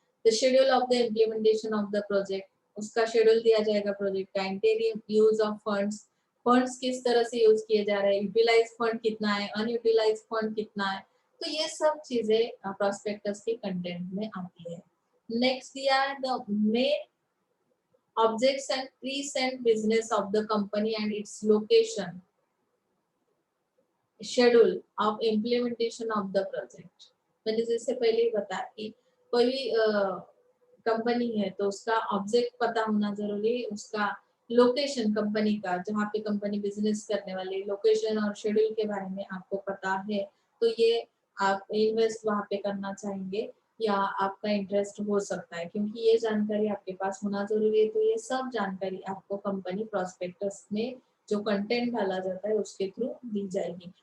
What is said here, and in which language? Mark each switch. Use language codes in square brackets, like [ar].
[en] the schedule of the implementation of the project, [hi] उसका schedule दिया जाएगा प्रोजेक्ट का। Interior use of funds, funds किस तरह से यूज किए जा रहे हैं, यूटिलाइज फंड कितना है, अनयूटिलाइज फंड कितना है, तो ये सब चीजें प्रोस्पेक्टस के कंटेंट में आती है। [en] next [hi] दिया है [en] The main objects and present business of the company and its location, schedule of implementation of the project। [hi] मैंने जैसे पहले ही बताया कि कोई कंपनी है तो उसका ऑब्जेक्ट पता होना जरूरी है, उसका लोकेशन कंपनी का, जहाँ पे कंपनी बिजनेस करने वाली लोकेशन और शेड्यूल के बारे में आपको पता है, तो ये आप इन्वेस्ट वहाँ पे करना चाहेंगे या आपका इंटरेस्ट हो सकता है, क्योंकि ये जानकारी आपके पास होना जरूरी है। तो ये सब जानकारी आपको कंपनी प्रोस्पेक्टस में जो कंटेंट डाला जाता है उसके थ्रू दी जाएगी।